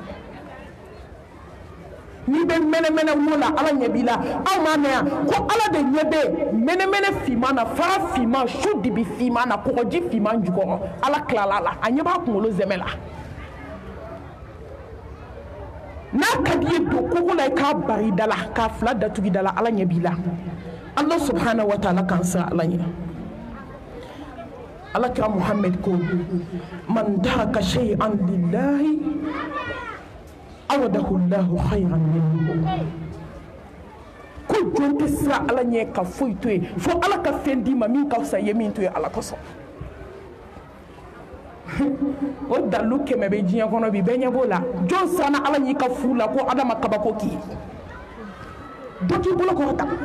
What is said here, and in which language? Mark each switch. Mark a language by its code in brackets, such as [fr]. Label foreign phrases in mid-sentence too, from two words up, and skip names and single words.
[bm] n'i bɛ mɛnɛmɛnɛ wo la ala ɲɛ b'i la aw m'a mɛn yan ko ala de ɲɛ bɛ mɛnɛmɛnɛ finman na fara finman su dibi finman na kɔgɔji finman jukɔrɔ ala tilala a la a ɲɛ b'a kunkolo zɛmɛ la n'a ka d'i ye don kogo la i k'a bari da la k'a fila datugu da la ala ɲɛ b'i la ala [ar] سبحانه وتعالى [bm] k'an siran ala ɲɛ ala kira Muhammad ko [ar] من ترك شيئا لله عوضه الله خيرا منه [bm] ko jɔn tɛ siran ala ɲɛ ka foyi to yen fo ala ka fɛn d'i ma min ka fisa i ye min to yen ala kosɔn o dalu 100 bɛ diɲɛ kɔnɔ bi bɛɛ ɲɛ b'o la jɔn siranna ala ɲɛ i ka furu la ko adama kabako k'i ye dɔ k'i bolo kɔrɔta